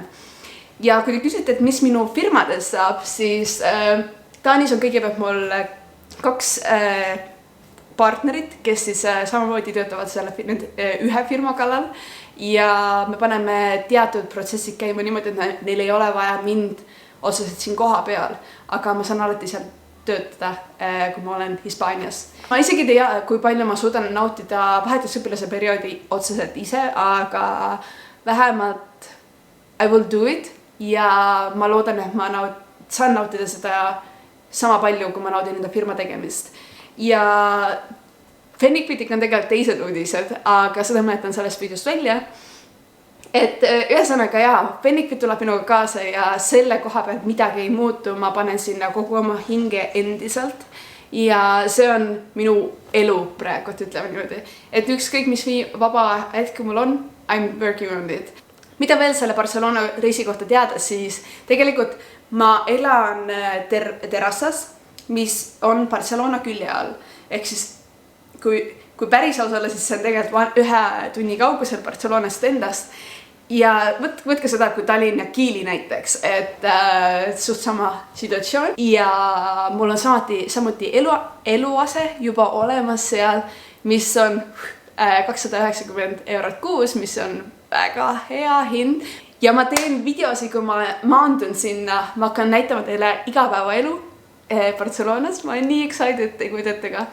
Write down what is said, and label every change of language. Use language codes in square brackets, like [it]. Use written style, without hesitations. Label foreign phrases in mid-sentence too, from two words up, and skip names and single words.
[et] Ja kui te küsite, et mis minu firmades saab, siis Taanis on kõigepealt mul 2 partnerit, kes siis samamoodi töötavad selle ühe firma kallal ja me paneme teatud protsessid käima niimoodi, et neil ei ole vaja mind otseselt siin koha peal, aga ma saan alati seal töötada, kui ma olen Hispaanias. Ma isegi ei tea, kui palju ma suudan nautida vahetusõpilase perioodi otseselt ise, aga vähemalt [en] I will do it [et] ja ma loodan, et ma saan nautida seda sama palju, kui ma naudin enda firma tegemist. Ja Fennikvitik on tegelikult teised uudised, aga seda ma jätan sellest videost välja. Et ühesõnaga jaa, Fennikvit tuleb minuga kaasa ja selle koha pealt midagi ei muutu, ma panen sinna kogu oma hinge endiselt. Ja see on minu elu praegu, ütleme niimoodi. Et ükskõik mis vaba hetk mul on, [en] I'm working on it. [et] Mida veel selle Barcelona reisi kohta teada, siis tegelikult ma elan terrassas, mis on Barcelona külje all. Ehk siis kui päris aus olla, siis see on tegelikult 1 tunni kaugusel Barcelonast endast. ja võtke seda kui Tallinn ja Kiili näiteks, et suht sama situatsioon ja mul on samuti eluase juba olemas seal, mis on 290 eurot kuus, mis on väga hea hind ja ma teen videosi, kui ma maandun sinna, ma hakkan näitama teile igapäevaelu Barcelonas, ma olen nii excited, ei kujutate ka.